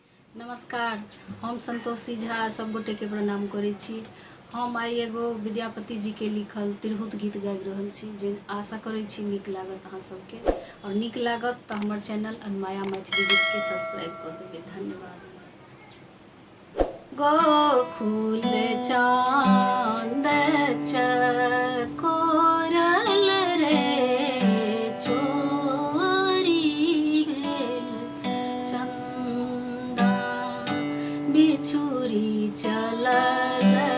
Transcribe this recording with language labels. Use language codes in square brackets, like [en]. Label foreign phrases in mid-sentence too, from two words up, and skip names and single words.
[mai] नमस्कार। हम संतोषी झा सब गोटे के प्रणाम करै छी। हम आई एगो विद्यापति जी के लिखल तिरहुत गीत गाबि रहल छी जे आशा करै छी नीक लागत अहाँ सबके, और नीक लागत तो हमर चैनल अनमाया मैथिली गीत के सब्सक्राइब कर देबै। धन्यवाद। गोकुल चांद चकोरल रे चोरी भेल चंदा बिछुरी चलल